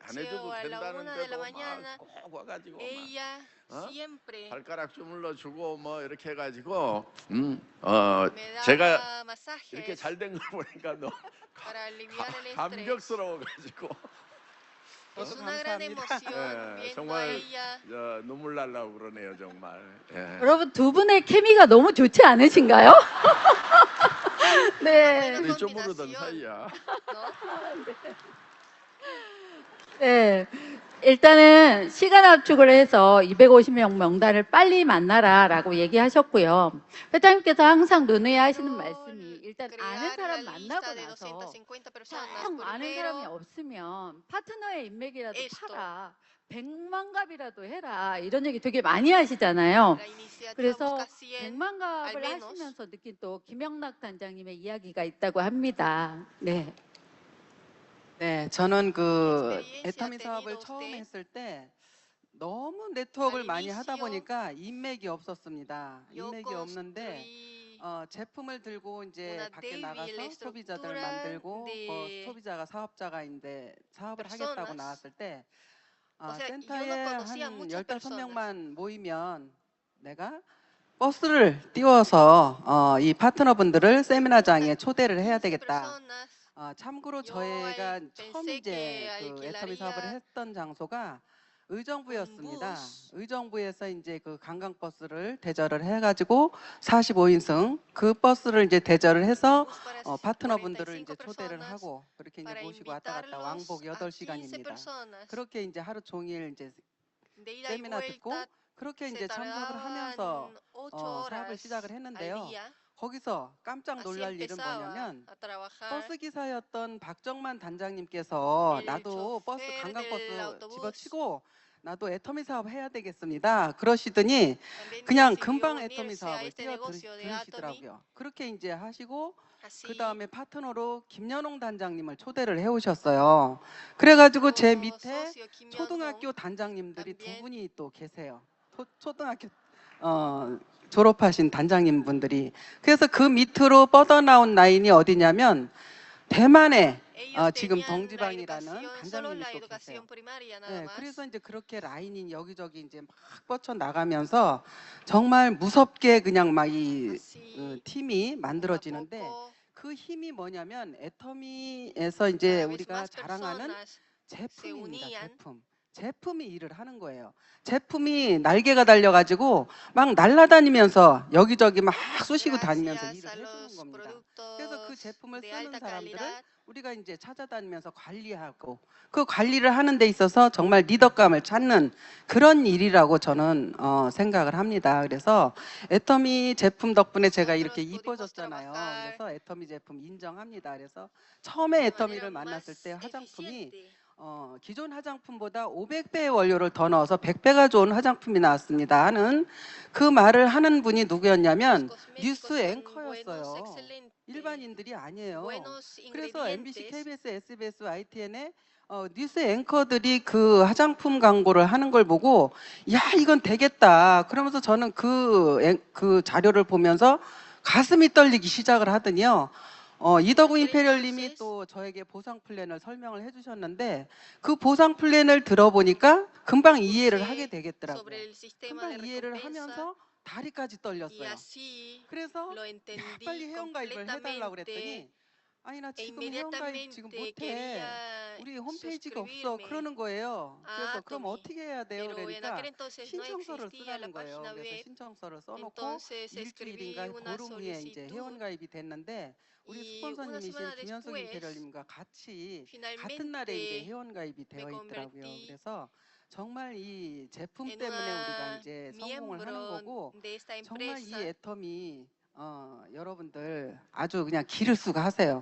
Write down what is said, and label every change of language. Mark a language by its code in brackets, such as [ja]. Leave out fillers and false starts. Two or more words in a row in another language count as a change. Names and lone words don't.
[ko] 안 해줘도 된다는데도 막 꼭 와가지고 막 발가락 주물러 주고 뭐 이렇게 해가지고 제가 이렇게 잘 된 걸 보니까 너무 감격스러워가지고 [es] Es una gran emoción viendo a [ko] 정말 [es] ella. [ko] 눈물 날라고 그러네요, 정말. 예. 여러분 두 분의 케미가 너무 좋지 않으신가요? 네. [es] Buena [ko] 좀 모르던 [es] combinación, [ko] 사이야. [es] ¿no? [ko] 네. 일단은 시간 압축을 해서 250명 명단을 빨리 만나라라고 얘기하셨고요. 회장님께서 항상 논의하시는 말씀이 일단 아는 [es] Crear [ko] 사람 [es] la [ko] 만나고 [es] lista de [ko] 나서 [es] 250 personas. [ko] 영 아는 사람이 [es] Primero, [ko] 없으면 파트너의 인맥이라도 [es] esto. [ko] 팔아. 100만 갑이라도 해라. 이런 얘기 되게 많이 하시잖아요. [es] la iniciativa [ko] 그래서 [es] busca 100. [ko] 100만 갑을 [es] al menos. [ko] 하시면서 느낀 또 김영락 단장님의 이야기가 있다고 합니다. 네. 네, 저는 그 [es] experiencia [ko] 애터미 사업을 [es] tenido [ko] 처음 [es] usted [ko] 했을 때 너무 네트워크를 [es] al [ko] 많이 하다 [es] inicio, [ko] 보니까 인맥이 없었습니다. [es] yo [ko] 인맥이 없는데 [es] construí [ko] 제품을 들고 이제 [es] una [ko] 밖에 [es] débil [ko] 나가서 소비자들을 [es] estructura [ko] 만들고 [es] de [ko] 소비자가 사업자가인데 사업을 하겠다고 [es] personas. [ko] 나왔을 때 [es] O sea, yo no [ko] 센터에 [es] conocía [ko] 한 [es] muchas [ko] 15명만 모이면 내가 버스를 띄워서 이 파트너분들을 세미나장에 초대를 해야 [es] 15 [ko] 되겠다. [es] personas. [ko] 참고로 [es] Yo [ko] 저희가 [es] pensé [ko] 처음 이제 [es] que [ko] 그 애터미 사업을 [es] alquilaría [ko] 했던 장소가 의정부였습니다. [es] bus. [ko] 의정부에서 이제 그 관광버스를 대절을 해가지고 45인승 그 버스를 이제 대절을 해서 [es] bus para [ko] 파트너분들을 [es] 45 [ko] 이제 초대를 [es] personas [ko] 하고 그렇게 이제 [es] para [ko] 모시고 왔다 갔다 [es] invitarlos [ko] 왕복 [es] a 15 [ko] 8시간입니다. [es] personas [ko] 그렇게 이제 하루 종일 이제 [es] de ida y [ko] 세미나 듣고 [es] vuelta. [ko] 그렇게 [es] Se [ko] 이제 참석을 하면서 [es] tardaban 8 [ko] 사업을 [es] horas [ko] 시작을 [es] al [ko] 했는데요. [es] día. [ko] 거기서 깜짝 [es] Así [ko] 놀랄 일은 [es] empezaba [ko] 뭐냐면 [es] a trabajar. [ko] 버스 기사였던 박정만 단장님께서 [es] El [ko] 나도 버스 [es] chofer [ko] 관광버스 [es] del autobús [ko] 집어치고 나도 애터미 사업 해야 되겠습니다. 그러시더니 [es] también [ko] 그냥 [es] decidió [ko] 금방 애터미 [es] unirse a [ko] 사업을 [es] este negocio de Atomy. [ko] 들으시더라고요. 그렇게 이제 하시고 [es] Así [ko] 그 다음에 파트너로 김연홍 단장님을 초대를 해오셨어요. 그래가지고 제 [es] como [ko] 밑에 [es] socio Kim [ko] 초등학교 [es] Yeon-hong [ko] 단장님들이 두 [es] también. [ko] 분이 또 계세요. 초등학교 졸업하신 단장님 분들이. 그래서 그 밑으로 뻗어나온 라인이 어디냐면 대만에 [es] Ellos [ko] 지금 [es] tenían la [ko] 동지방이라는 [es] educación, solo [ko] 단장님이 [es] la [ko] 또 계세요. [es] educación primaria nada [ko] 네, [es] más. [ko] 그래서 이제 그렇게 라인이 여기저기 이제 막 뻗쳐 나가면서 정말 무섭게 그냥 막 이 [es] Así, [ko] 팀이 [es] poco a [ko] 만들어지는데 [es] poco, [ko] 그 힘이 뭐냐면 애터미에서 이제 [es] cada vez [ko] 우리가 [es] más [ko] 자랑하는 [es] personas se [ko] 제품입니다. [es] unían. [ko] 제품이 일을 하는 거예요. 제품이 날개가 달려가지고 막 날아다니면서 여기저기 막 쑤시고 다니면서 [es] gracias [ko] 일을 [es] a [ko] 해주는 [es] los [ko] 겁니다. 그래서 그 [es] productos [ko] 제품을 [es] de [ko] 쓰는 [es] alta [ko] 사람들을 [es] calidad. [ko] 우리가 이제 찾아다니면서 관리하고 그 관리를 하는 데 있어서 정말 리더감을 찾는 그런 일이라고 저는 생각을 합니다. 그래서 애터미 제품 덕분에 제가 이렇게 [es] Nosotros pudimos [ko] 이뻐졌잖아요. [es] trabajar [ko] 그래서 애터미 제품 인정합니다. 그래서 처음에 [es] de [ko] 애터미를 [es] manera [ko] 만났을 [es] más [ko] 때 화장품이 [es] eficiente. [ko] 기존 화장품보다 500배의 원료를 더 넣어서 100배가 좋은 화장품이 나왔습니다 하는 그 말을 하는 분이 누구였냐면 [es] Los cosméticos [ko] 뉴스 [es] son [ko] 앵커였어요. [es] buenos, excelentes, [ko] 일반인들이 아니에요. [es] buenos [ko] 그래서 MBC, [es] ingredientes. [ko] KBS, SBS, ITN에 뉴스 앵커들이 그 화장품 광고를 하는 걸 보고 야 이건 되겠다. 그러면서 저는 그 자료를 보면서 가슴이 떨리기 시작을 하더니요. 이덕우 임페리얼님이 또 저에게 보상 플랜을 설명을 해주셨는데 그 보상 플랜을 들어보니까 금방 이해를 하게 되겠더라고요. [es] Sobre el sistema de [ko] 금방 이해를 [es] recompensa [ko] 하면서 다리까지 [es] y [ko] 떨렸어요. [es] así [ko] 그래서 [es] lo [ko] 야, [es] entendí [ko] 빨리 회원가입을 해달라고 그랬더니 [es] completamente. [ko] 아니 나 [es] E [ko] 지금 회원가입 지금 [es] inmediatamente [ko] 못해. [es] quería [ko] 우리 홈페이지가 없어. [es] suscribirme [ko] 그러는 거예요. [es] a [ko] 그래서 그럼 [es] Atomy. [ko] 어떻게 해야 돼요? [es] Pero en [ko] 그러니까 [es] aquel entonces no [ko] 신청서를 [es] existía la [ko] 쓰라는 거예요. [es] página [ko] 그래서 [es] web. [ko] 신청서를 써놓고 [es] Entonces [ko] 일주일인가 [es] escribí una [ko] 보름 후에 이제 [es] solicitud [ko] 회원가입이 됐는데 우리 [es] y una [ko] 스폰서님이신 [es] semana [ko] 김현숙 [es] después [ko] 임페리얼님과 같이 같은 날에 이제 [es] finalmente [ko] 회원가입이 [es] me [ko] 되어 있더라고요. [es] convertí [ko] 그래서 정말 이 제품 [es] en [ko] 때문에 우리가 [es] una [ko] 이제 성공을 하는 [es] miembro [ko] 거고 [es] de esta [ko] 정말 이 [es] empresa. [ko] 애터미 여러분들 아주 그냥 기를 수가 하세요.